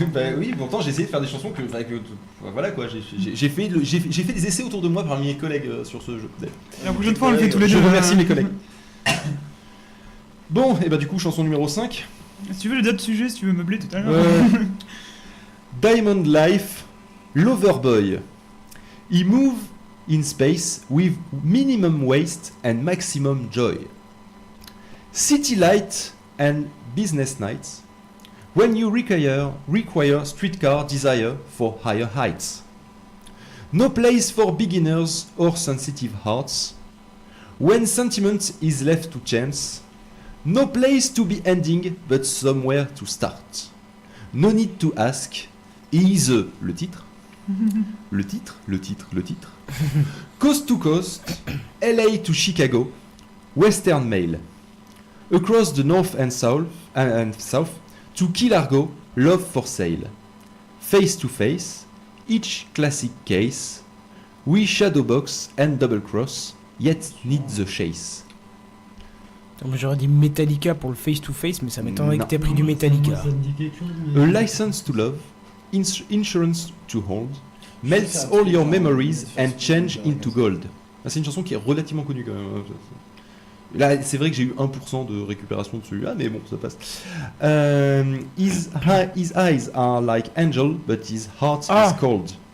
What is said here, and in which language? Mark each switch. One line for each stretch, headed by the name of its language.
French: Bah oui, pourtant j'ai essayé de faire des chansons que voilà quoi, j'ai fait des essais autour de moi parmi mes collègues sur ce jeu. La prochaine fois, on le fait tous les deux. Je remercie mes collègues. Bon, et bah du coup chanson numéro 5. Si tu veux le d'autres sujets, si tu veux meubler tout à l'heure.
English: Diamond Life, Loverboy. He move in space with minimum waste and maximum joy. City light and business nights. When you require streetcar desire for higher heights. No place for beginners or sensitive hearts. When sentiment is left to chance. No place to be ending, but somewhere to start. No need to ask. Is
French: le titre. Le titre.
English: Coast to coast. LA to Chicago. Western Mail. Across the north and south. To Key Largo, Love for Sale. Face to face, each classic case. We shadowbox and double cross, yet need the chase.
French: Donc, j'aurais dit Metallica pour le
English: face to face
French: mais ça m'étonnerait que Non. t'aies pris du Metallica.
English: A license to love, insurance to hold, melts all your memories and change into gold.
French: Ah, c'est une chanson qui est relativement connue quand même. Là, c'est vrai que j'ai eu 1% de récupération dessus. Ah, mais bon, ça passe.
English: His eyes are like angel, but his heart is cold.